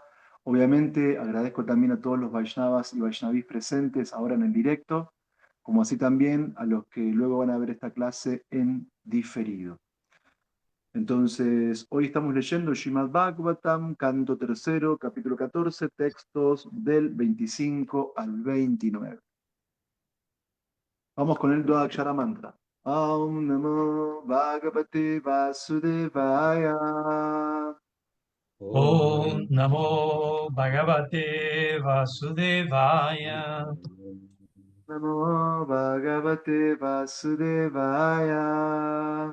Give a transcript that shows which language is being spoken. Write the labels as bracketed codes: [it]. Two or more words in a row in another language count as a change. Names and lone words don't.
[es] Obviamente agradezco también a todos los Vaishnavas y Vaishnavis presentes ahora en el directo, como así también a los que luego van a ver esta clase en diferido. Entonces, hoy estamos leyendo Srimad Bhagavatam, canto tercero, capítulo 14, textos del 25 al 29. Vamos con el Dodakshara Mantra. [sa] Om Namo Bhagavate Vasudevaya. Om Namo Bhagavate Vasudevaya. Namo Bhagavate Vasudevaya.